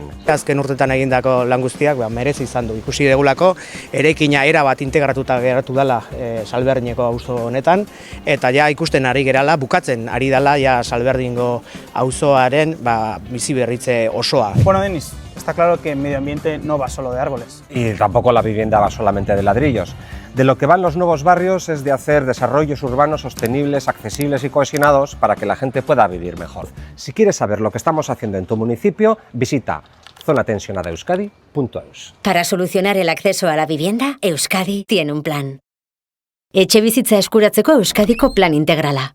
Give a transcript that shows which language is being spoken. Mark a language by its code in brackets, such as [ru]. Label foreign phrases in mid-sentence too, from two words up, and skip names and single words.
[eu] Azken urtetan egindako lan guztiak merezi izan du. Ikusi degulako, eraikina erabat integratuta geratu dela Salberdineko auzo honetan, eta ja ikusten ari gerala, bukatzen ari dela ja Salberdingo auzoaren bizi berritze osoa. [es] Bueno, Denis, está claro que el medio ambiente no va solo de árboles. Y tampoco la vivienda va solamente de ladrillos. De lo que van los nuevos barrios es de hacer desarrollos urbanos sostenibles, accesibles y cohesionados para que la gente pueda vivir mejor. Si quieres saber lo que estamos haciendo en tu municipio, visita zonatensionadaeuskadi.eus. Para solucionar el acceso a la vivienda, Euskadi tiene un plan. [eu] Etxebizitza eskuratzeko Euskadiko plan integrala.